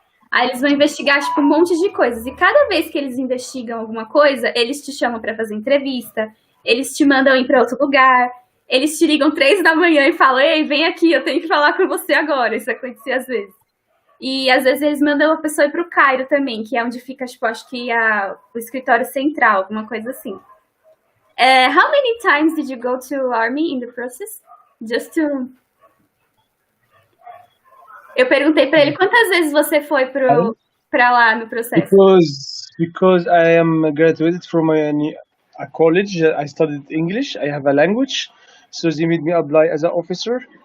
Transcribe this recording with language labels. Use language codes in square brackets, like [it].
[pt] Aí eles vão investigar, tipo, um monte de coisas. E cada vez que eles investigam alguma coisa, eles te chamam para fazer entrevista, eles te mandam ir para outro lugar, eles te ligam 3 da manhã e falam, ei, vem aqui, eu tenho que falar com você agora. Isso acontecia às vezes. E às vezes eles mandam a pessoa ir pro Cairo também, que é onde fica, tipo, acho que o escritório central, alguma coisa assim. [en] How many times did you go to army in the process? Just to... [pt] Eu perguntei para ele quantas vezes você foi para lá no processo. [en] Because I am graduated from a college. I studied English. I have a language, so they made me apply as an officer.